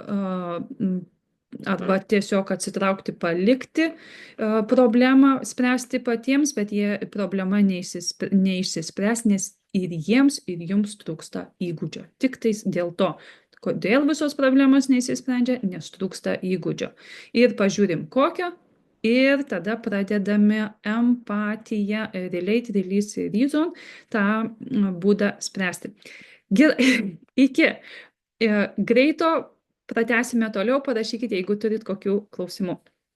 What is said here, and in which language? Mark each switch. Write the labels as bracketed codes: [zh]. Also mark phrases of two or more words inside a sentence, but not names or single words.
[lt] arba tiesiog atsitraukti, palikti problemą, spręsti patiems, bet problema neišsispręs, nes ir jiems, ir jums trūksta įgūdžio. Tik tais dėl to. Kodėl visos problemos neišsisprendžia? Nes trūksta įgūdžio. Ir pažiūrim kokio. Ir tada pradedame empatiją, [en] relate, release, reason, [lt] tą būdą spręsti. Iki greito. Pratęsime toliau, parašykite, jeigu turit kokių klausimų.